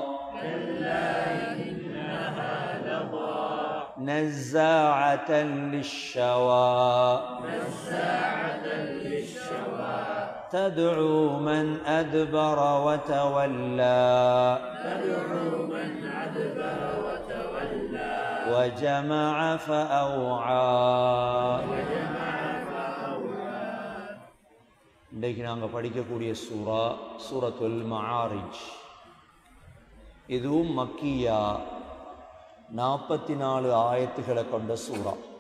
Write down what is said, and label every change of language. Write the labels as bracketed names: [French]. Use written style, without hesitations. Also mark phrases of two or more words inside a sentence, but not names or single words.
[Arabic] نزاعة للشوى. تدعو من أدبر وتولى. وجمع فأوعى. [Tamil] இன்றைக்கு நாங்கள் படிக்கக்கூடிய சூரா சூரத்துல் மஆரிஜ். இதுவும் மக்கியா, 44 ஆயத்துகளை கொண்ட சூரா.